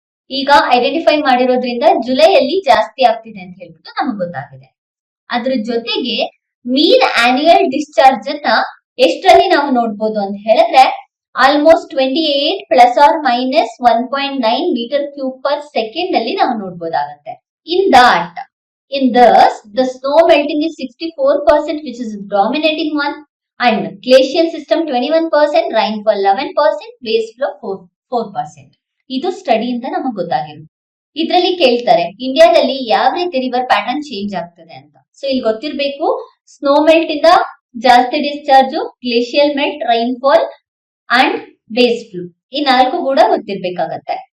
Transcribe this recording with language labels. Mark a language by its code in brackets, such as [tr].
[kn] ಈಗ ಐಡೆಂಟಿಫೈ ಮಾಡಿರೋದ್ರಿಂದ ಜುಲೈಯಲ್ಲಿ ಜಾಸ್ತಿ ಆಗ್ತಿದೆ ಅಂತ ಹೇಳ್ಬಿಟ್ಟು ನಮಗೆ ಗೊತ್ತಾಗಿದೆ. ಅದ್ರ ಜೊತೆಗೆ ಮೀನ್ ಆನ್ಯುಯಲ್ ಡಿಸ್ಚಾರ್ಜ್ ಅನ್ನ ಎಷ್ಟರಲ್ಲಿ ನಾವು ನೋಡ್ಬೋದು ಅಂತ ಹೇಳಿದ್ರೆ almost 28 plus R minus 1.9 metre cube per second ಅಲ್ಲಿ ನಾವು ನೋಡ್ಬೋದಾಗತ್ತೆ. [en] In this, the snow melting is 64%, which is the dominating one, and glacial system 21%, rainfall 11%, base flow 4%. [kn] ಇದು ಸ್ಟಡಿ ಅಂತ ನಮಗೆ ಗೊತ್ತಾಗಿರುತ್ತೆ. ಇದರಲ್ಲಿ ಕೇಳ್ತಾರೆ ಇಂಡಿಯಾದಲ್ಲಿ ಯಾವ ರೀತಿ ರಿವರ್ ಪ್ಯಾಟರ್ನ್ ಚೇಂಜ್ ಆಗ್ತದೆ ಅಂತ. ಸೊ ಇಲ್ಲಿ ಗೊತ್ತಿರಬೇಕು ಸ್ನೋ ಮೆಲ್ಟ್ ಇಂದ ಜಾಸ್ತಿ discharge, glacial melt, rainfall and base flow ಈ ನಾಲ್ಕು ಕೂಡ ಗೊತ್ತಿರ್ಬೇಕಾಗತ್ತೆ.